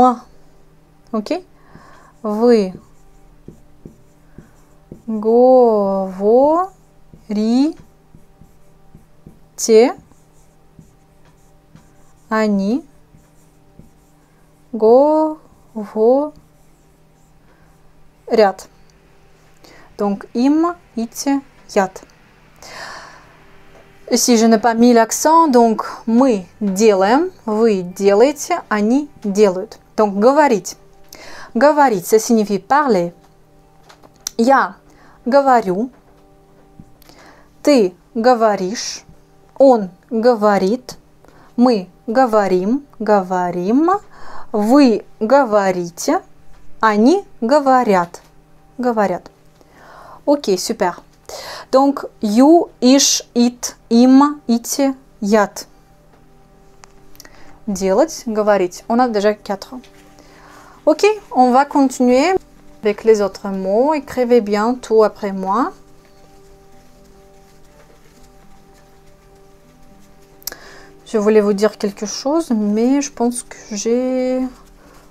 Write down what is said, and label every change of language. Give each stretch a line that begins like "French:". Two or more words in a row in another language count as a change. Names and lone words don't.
Russian: Окей? Вы говорите. Они говорят. Donc, им, ите, ят.
French: Ici, je n'ai pas mis l'accent, donc
Russian: мы делаем, вы делаете, они делают.
French: Donc, говорить.
Russian: Говорить,
French: ça signifie parler.
Russian: Я говорю. Ты говоришь. Он говорит. Мы говорим, говорим. Вы говорите. Они говорят. Говорят.
French: Ok, super. Donc,
Russian: ю, ишь, ит, им, ите, ят. Делать, говорить.
French: On a déjà 4. Ok, on va continuer avec les autres mots. Écrivez bien tout après moi. Je voulais vous dire quelque chose, mais je pense que j'ai oublié.